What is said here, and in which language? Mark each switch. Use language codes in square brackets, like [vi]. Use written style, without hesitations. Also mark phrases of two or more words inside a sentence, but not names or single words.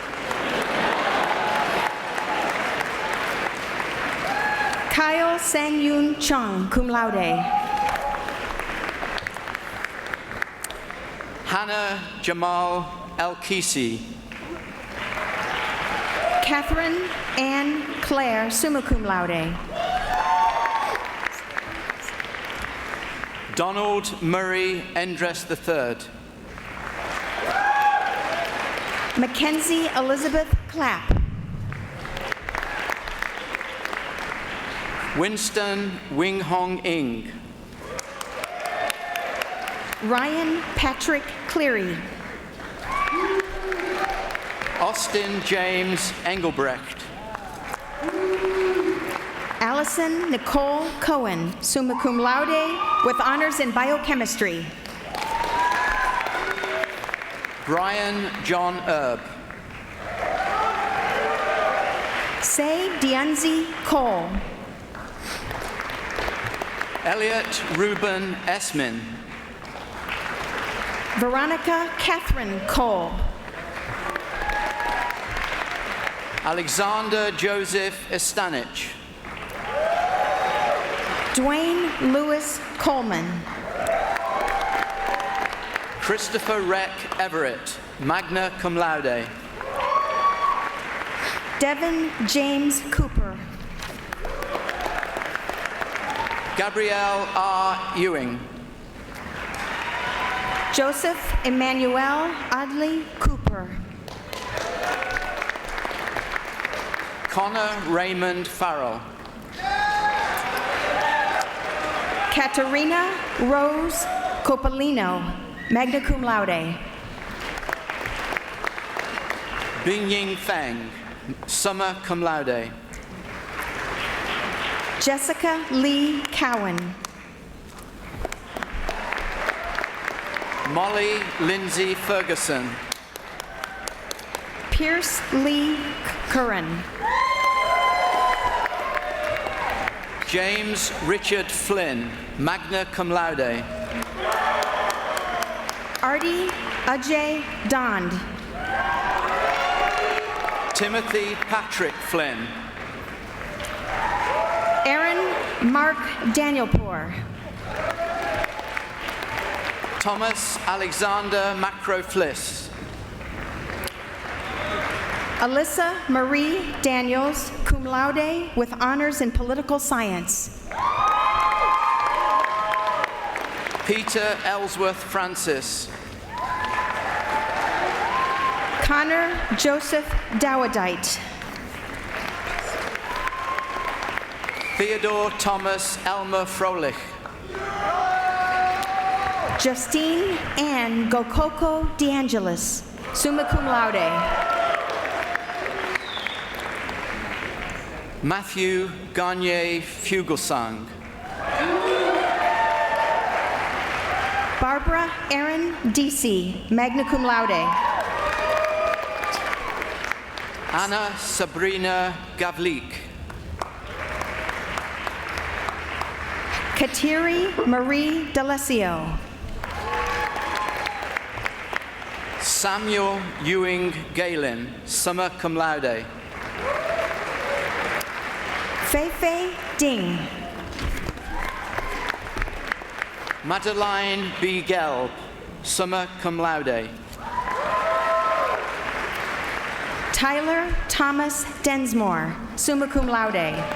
[en] Kyle Sang-yoon Chung, [la] cum laude. [en] Hannah Jamal El-Kisi. Catherine Ann Claire, [la] summa cum laude. [en] Donald Murray Endress III. Mackenzie Elizabeth Clapp. Winston Wing Hong Ing. Ryan Patrick Cleary. Austin James Engelbrecht. Allison Nicole Cohen, [la] summa cum laude, [en] with honors in biochemistry. Brian John Erb. Say Dianzi Cole. Elliot Reuben Esmin. Veronica Catherine Cole. Alexander Joseph Estanich. Dwayne Lewis Coleman. Christopher Reck Everett, [la] magna cum laude. [en] Devin James Cooper. Gabrielle R. Ewing. Joseph Emmanuel Adley Cooper. Connor Raymond Farrell. Katerina Rose Coppolino, [la] magna cum laude. [en] Bingying Feng, [la] summa cum laude. [en] Jessica Lee Cowan. Molly Lindsay Ferguson. Pierce Lee Curran. James Richard Flynn, [la] magna cum laude. [en] Artie Ajay Dond. Timothy Patrick Flynn. Aaron Mark Danielpour. Thomas Alexander Macro-Fliss. Alyssa Marie Daniels, [la] cum laude [en] with honors in political science. Peter Ellsworth Francis. Connor Joseph Dowdite. Theodore Thomas Elmer Froelich. Justine Ann Gokoko DeAngelis, [la] summa cum laude. [en] Matthew Garnier Fugelsang. Barbara Erin Deasy, [la] magna cum laude. [en] Anna Sabrina Gavlik. Kateri Marie D'Alessio. Samuel Ewing Galen, [la] summa cum laude. [en] Feifei Ding. Madeline B. Gelb, [la] summa cum laude. [en] Tyler Thomas Densmore, [la] summa cum laude.